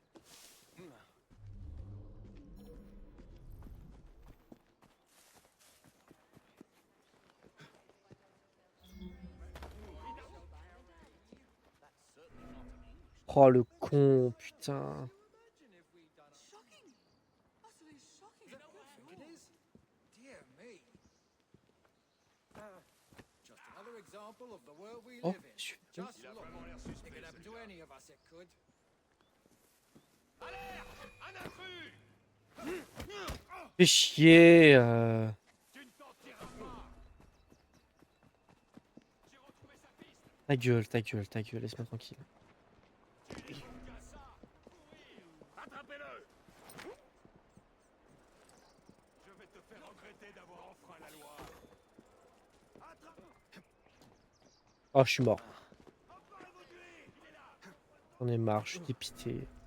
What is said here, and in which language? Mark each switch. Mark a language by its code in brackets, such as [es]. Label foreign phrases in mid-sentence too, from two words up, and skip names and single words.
[fr] Oh le con, putain. [en] Dear me. Just another example of the world we [fr] Oh, [en] live in. [fr] monsieur. [en] Just look. It could happen to any of us, it could. [fr] Fais chier. Ta gueule, ta gueule, ta gueule, laisse-moi tranquille. Attrapez-le! Je vais te faire regretter d'avoir enfreint la loi. Oh, je suis mort. J'en ai marre, je suis dépité.